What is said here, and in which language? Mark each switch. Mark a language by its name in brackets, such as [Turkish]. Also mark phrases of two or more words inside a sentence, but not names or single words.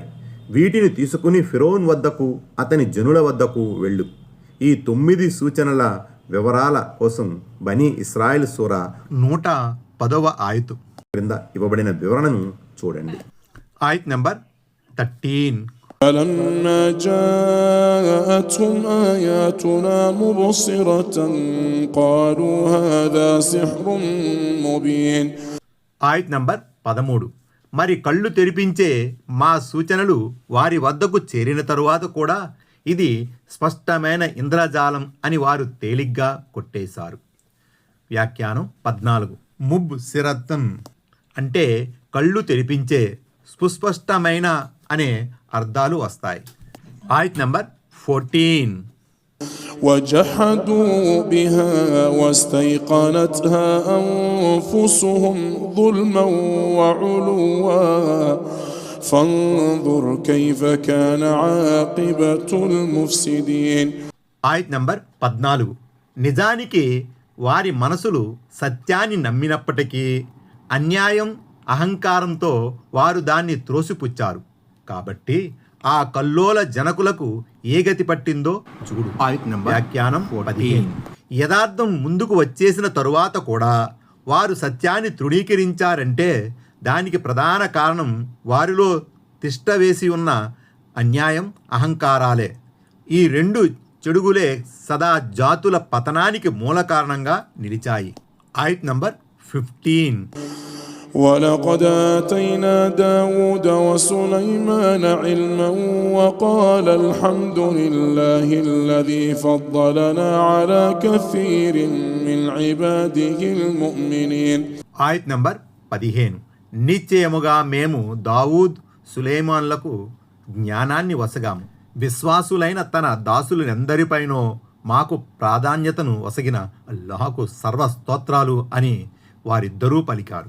[Telugu] వీటిని తీసుకుని ఫిరౌన్ వద్దకు అతని జనుల వద్దకు వెళ్ళు. ఈ 9 సూచనల వివరాల కోసం బనీ ఇస్రాయిల్ సూరా 110వ ఆయతు క్రింద ఇవ్వబడిన వివరణను చూడండి. ఆయత్ నంబర్ 13. [Arabic] فلما جاءتهم آياتنا مبصرة قالوا هذا سحر مبين. [Telugu] ఆయత్ నంబర్ 13. మరి కళ్ళు తెరిపించే మా సూచనలు వారి వద్దకు చేరిన తరువాత కూడా ఇది స్పష్టమైన ఇంద్రజాలం అని వారు తేలిగ్గా కొట్టేశారు. వ్యాఖ్యానం 14. ముబ్ సిరత్తం అంటే కళ్ళు తెరిపించే, సుస్పష్టమైన అనే అర్థాలు వస్తాయి. ఆయత్ నంబర్ 14. [Arabic] وجحدوا بها واستيقنتها أنفسهم ظلما وعلوا فانظر كيف كان عاقبة المفسدين. [Telugu] ఆయత్ నంబర్ 14. నిజానికి వారి మనసులు సత్యాన్ని నమ్మినప్పటికీ అన్యాయం అహంకారంతో వారు దాన్ని త్రోసిపుచ్చారు. కాబట్టి ఆ కల్లోల జనకులకు ఏ గతి పట్టిందో చూడు. వ్యాఖ్యానం 15. యథార్థం ముందుకు వచ్చేసిన తరువాత కూడా వారు సత్యాన్ని తృణీకరించారంటే దానికి ప్రధాన కారణం వారిలో తిష్టవేసి ఉన్న అన్యాయం అహంకారాలే. ఈ 2 చెడుగులే సదా జాతుల పతనానికి మూల కారణంగా నిలిచాయి. ఆయత్ నంబర్ 15. [Arabic] ولقد آتينا داود وسليمان علما وقال الحمد لله الذي فضلنا على كثير من عباده المؤمنين. [Telugu] ఆయత్ నంబర్ 15. నిశ్చయముగా మేము దావూద్ సులైమాన్లకు జ్ఞానాన్ని వసగాము. విశ్వాసులైన తన దాసులెందరిపైనో మాకు ప్రాధాన్యతను ఒసగిన అల్లాహకు సర్వ స్తోత్రాలు అని వారిద్దరూ పలికారు.